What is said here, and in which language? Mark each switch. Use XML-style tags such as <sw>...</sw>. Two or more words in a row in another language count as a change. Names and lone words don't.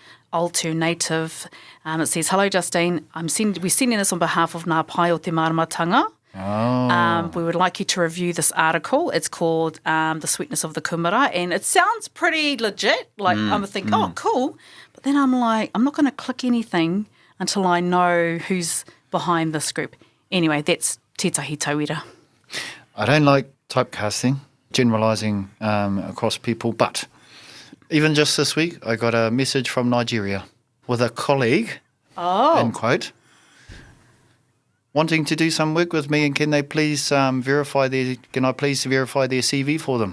<en>It says, "Hello, Justine. We're sending this on behalf of Ngā Pai o te Maramatanga. We would like you to review this article. It's called The Sweetness of the Kumara, and it sounds pretty legit. Like I'm thinking, oh, cool. But then I'm like, I'm not going to click anything until I know who's behind this group. Anyway, that's</en> <mi>tētahi tauira.</mi> <en>I don't like typecasting, generalising across people, but even just this week, I got a message from Nigeria with a colleague, end quote, wanting to do some work with me, and can I please verify their CV for them?</en>